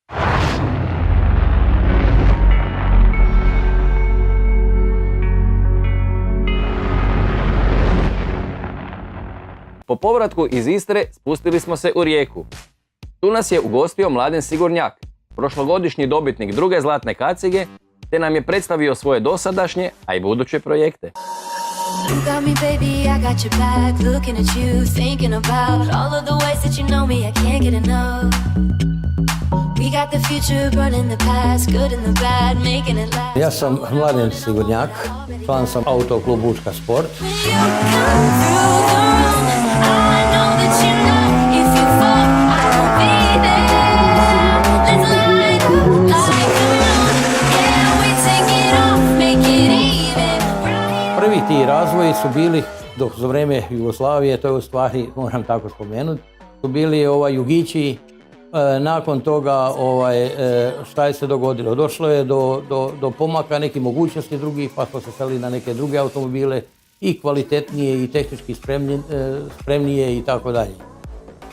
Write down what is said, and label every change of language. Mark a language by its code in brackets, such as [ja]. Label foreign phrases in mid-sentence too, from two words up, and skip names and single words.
[hr] Po povratku iz Istre spustili smo se u Rijeku. Tu nas je ugostio Mladen Sigurnjak, prošlogodišnji dobitnik druge zlatne kacige, te nam je predstavio svoje dosadašnje, a i buduće projekte. [en] You got me, baby, I got your back. Looking at you, thinking about all of the ways that you know me, I can't get enough. We got the future, burning the past, good and the bad, making it last. [hr] Ja sam Mladen Sigurnjak, član sam Autoklub Učka Sport. [en] When you come through the room, I know that you know if you fall, I won't be there. Let's light up like the moon. Yeah, we take it off, make it even. [hr] Prvi ti razvoji su bili, dok za vrijeme Jugoslavije, to je u stvari, moram tako spomenuti, su bili jugići. Nakon toga šta je se dogodilo? Došlo je do pomaka nekih mogućnosti drugih, pa smo se seli na neke druge automobile i kvalitetnije i tehnički spremnije i tako dalje.